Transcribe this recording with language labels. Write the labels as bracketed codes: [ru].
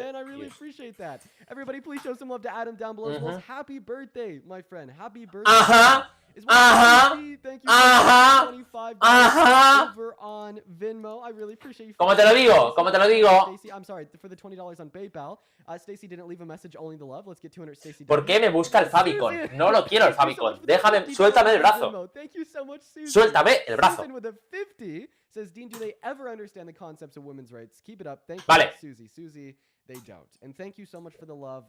[en] man. I really appreciate that. Everybody, please show some love to Adam down below as well as happy birthday, my friend. Happy birthday. Is what thank you for $25 over on Venmo. I really appreciate you. [es] ¿Cómo te lo digo? ¿Cómo te lo digo? [en] Stacey, I'm sorry, for the $20 on PayPal. Stacey didn't leave a message, only the love. Let's get 200 Stacey. [es] ¿Por qué me busca el favicon? No lo quiero el favicon. Déjame, suéltame el brazo. [en] Thank you so much, Susan. [es] Suéltame el brazo. [en] Susan with a 50 says, Dean, do they ever understand the concepts of women's rights? Keep it up. Thank you, [es] Vale. [en] Susie. Susie, they don't. And thank you so much for the love.